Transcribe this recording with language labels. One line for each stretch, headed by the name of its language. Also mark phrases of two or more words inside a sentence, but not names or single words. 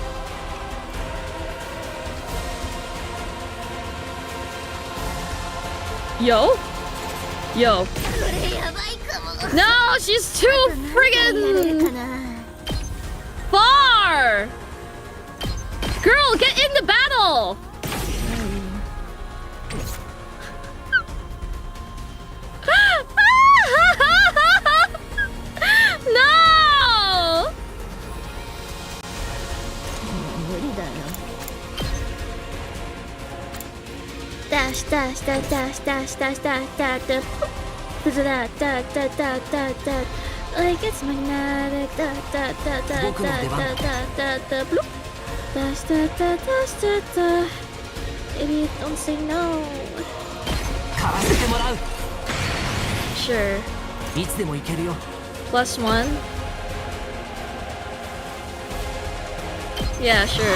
English: Yo? No, she's too friggin' far! Girl, get in the battle! No! Dash, dash, dash, dash, dash, dash, dash, dash, dash. Da da da da da da. Like it's magnetic. Da da da da da da da da da. Bloop. Dash da da dash da da. Idiot, don't say no. Sure. +1. Yeah, sure.